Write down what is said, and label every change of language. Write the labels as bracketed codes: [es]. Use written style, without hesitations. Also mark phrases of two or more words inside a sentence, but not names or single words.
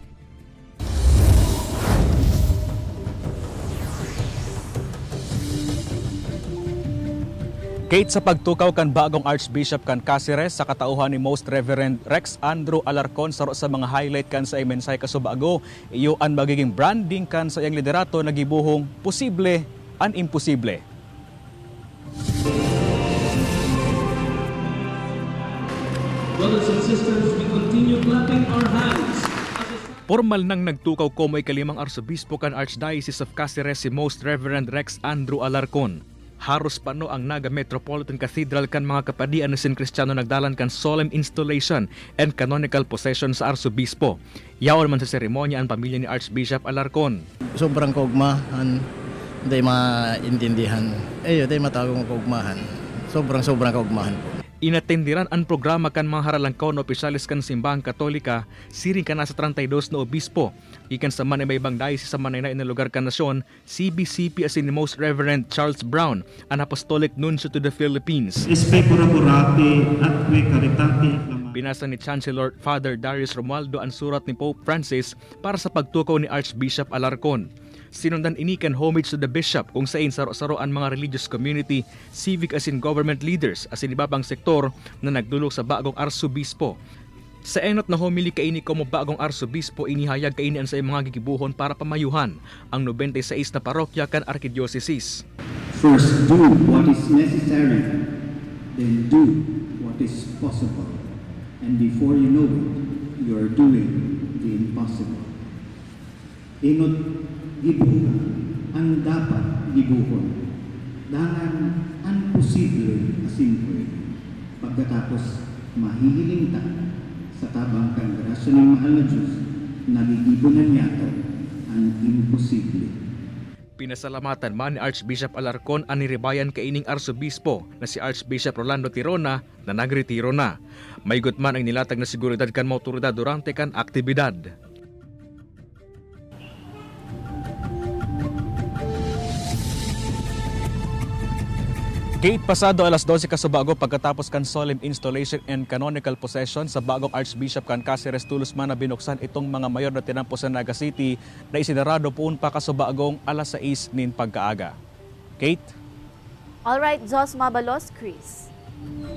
[bik] Kate, sa pagtukaw kan Bagong Archbishop kan Cáceres sa katauhan ni Most Reverend Rex Andrew Alarcon saro sa mga highlight kan sa imensay kasubago, iyo ang magiging branding kan sa iyang liderato na gibuhong posible an imposible. [en] Brothers and sisters, we continue clapping our hands. [bik] Formal nang nagtukaw ko may kalimang Arsobispo kan Archdiocese of Cáceres si Most Reverend Rex Andrew Alarcon. Haros pano ang Naga Metropolitan Cathedral kan mga kapadian na Sin Kristiyano nagdalan kan [en] solemn installation and canonical possession [bik] sa Arsobispo. Yaon man sa seremonya ang pamilya ni Archbishop Alarcon. Sobrang kaugmahan, hindi maintindihan. Hindi matagong kaugmahan. Sobrang kaugmahan po. Inatendiran ang programa kan mga haralangkaw na opisyalis kan simbahang Katolika, siring ka na sa 32 na obispo. Ikan sa man may ibang diocese sa manay na lugar kan nasyon, CBCP as in the Most Reverend Charles Brown, an Apostolic Nuncio to the Philippines. Binasa ni Chancellor Father Darius Romualdo ang surat ni Pope Francis para sa pagtukaw ni Archbishop Alarcon. Sinundan inikan [en] homage to the bishop [bik] kung saan saro-saro ang mga [en] religious community, [bik] civic as in [en] government leaders [bik] as in ibabang sektor na nagdulog sa Bagong Arsobispo. Sa enot na homily kaini ko mo Bagong Arsobispo inihayag kaini ang sa mga gigibuhon para pamayuhan ang 96 na parokya kan Archdiocese. [en] First, do what is necessary, then do what is possible. And before you know it, you are doing the impossible. [bik] Inot gibuhon ang dapat gibuhon. Dangan ang posible asimple. Pagkatapos mahihiling ta sa tabang kang grasya ng mahal na Diyos, nagigibunan niya to ang imposible. Pinasalamatan man ni Archbishop Alarcon ang niribayan kaining Arsobispo na si Archbishop Rolando Tirona na nagretiro na. Maygot man ang nilatag na seguridad kan mga otoridad durante kan aktibidad. Kate, pasado alas 12 kasubago pagkatapos kan [en] solemn installation and canonical possession [bik] sa Bagong Archbishop kan Cáceres tulos man na binuksan itong mga mayor na tinampo sa Naga City na isinarado poon pa kasubagong alas 6 nin pagkaaga. Kate? Alright, Jos Mabalos, Chris.